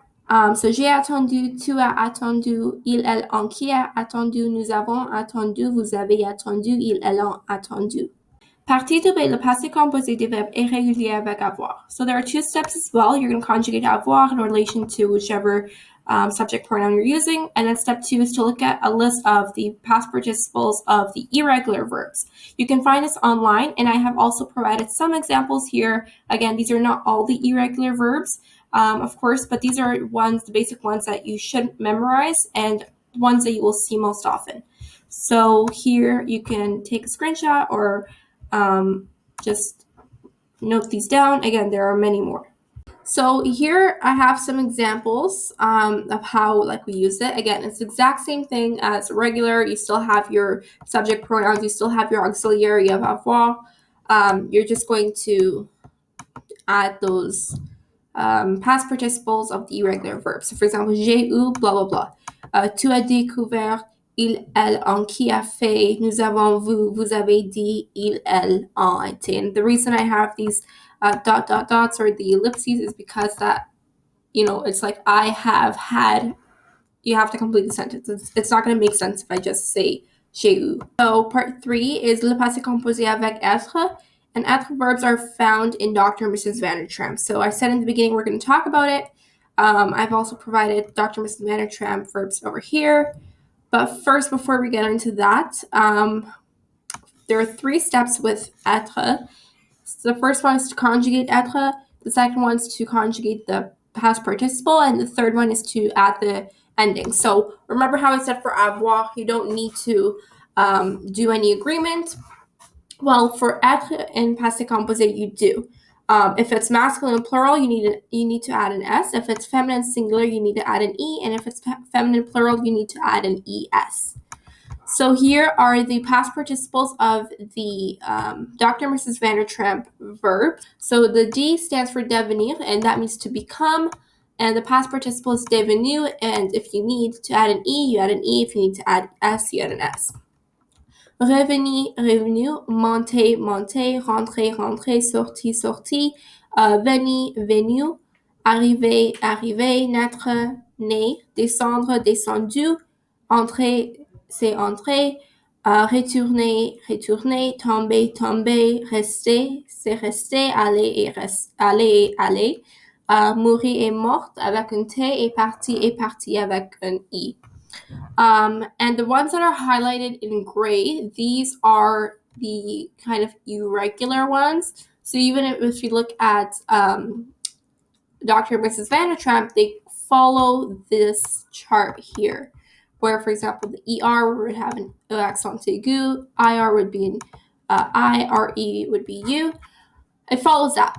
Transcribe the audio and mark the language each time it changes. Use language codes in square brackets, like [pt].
[fr] So j'ai attendu, tu as attendu, il, elle, on, qui a attendu, nous avons attendu, vous avez attendu, ils, elles ont attendu. Partie de B, le passé composé des verbes irréguliers avec avoir. [en] So there are two steps as well. You're going to conjugate avoir in relation to whichever subject pronoun you're using. And then step 2 is to look at a list of the past participles of the irregular verbs. You can find this online, and I have also provided some examples here. Again, these are not all the irregular verbs, of course, but these are the basic ones that you should memorize and ones that you will see most often. So here you can take a screenshot or just note these down. Again, there are many more. So here I have some examples of how we use it. Again, it's the exact same thing as regular. You still have your subject pronouns, you still have your auxiliary of avoir. You're just going to add those past participles of the irregular verbs. So for example, [fr] j'ai eu, [en] blah, blah, blah. [fr] Tu as découvert, il, elle, en, qui a fait, nous avons vu, vous avez dit, il, elle, en été. [en] And the reason I have these dots or the ellipses is because that, it's like I have had, you have to complete the sentence. It's not going to make sense if I just say [fr] j'ai eu. [en] So part 3 is [fr] le passé composé avec être. [en] And être verbs are found in Dr. and Mrs. Vandertramp. So I said in the beginning we're going to talk about it. I've also provided Dr. and Mrs. Vandertramp verbs over here. But first, before we get into that, there are 3 steps with être. So the first one is to conjugate être. The second one is to conjugate the past participle. And the third one is to add the ending. So remember how I said for avoir, you don't need to do any agreement. Well, for être and passé composé, you do. If it's masculine plural, you need to add an S. If it's feminine singular, you need to add an E. And if it's feminine plural, you need to add an ES. So here are the past participles of the Dr. and Mrs. Vandertramp verb. So the D stands for devenir, and that means to become. And the past participle is devenu, and if you need to add an E, you add an E. If you need to add S, you add an S. [fr] Revenir, revenu, monter, monter, rentrer, rentrer, sortir, sorti, venir, venu, arriver, arriver, naître, né, descendre, descendu, entrer, c'est entrer, retourner, retourner, tomber, tomber, rester, c'est rester, aller et aller, mourir et morte avec un T et parti avec un I. [en] And the ones that are highlighted in gray, these are the kind of irregular ones. So even if you look at Dr. and Mrs. Vandertramp, they follow this chart here, where, for example, the ER would have an accent aigu, IR would be an I, RE would be U. It follows that.